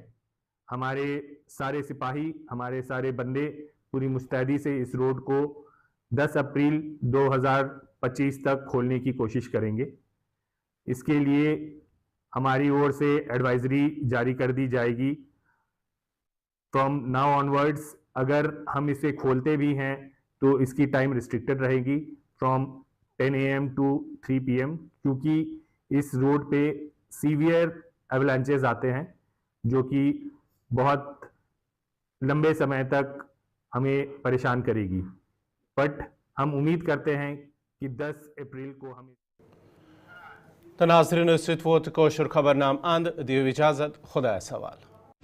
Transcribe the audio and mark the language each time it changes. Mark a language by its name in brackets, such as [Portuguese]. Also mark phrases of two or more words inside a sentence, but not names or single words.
[Urdu] ہمارے سارے سپاہی ہمارے سارے بندے پوری مستعدی سے اس روڈ کو 10 اپریل 2025 تک کھولنے کی کوشش کریں گے. اس کے لیے ہماری اور سے ایڈوائزری جاری کر دی جائے گی [English] from now onwards. [Urdu] اگر ہم اسے کھولتے بھی ہیں تو اس کی [English] time restricted [Urdu] رہے گی [English] from 10 AM to 3 PM [Urdu] کیونکہ اس روڈ پہ [English] severe avalanches [Urdu] آتے ہیں جو کہ بہت لمبے سمے تک ہمیں پریشان کرے گی. بٹ ہم امید کرتے ہیں کہ 10 اپریل کو ہم [Kashmiri] ناظرین ست ووت کوشر خبر نام اند دیو اجازت خدا سوال.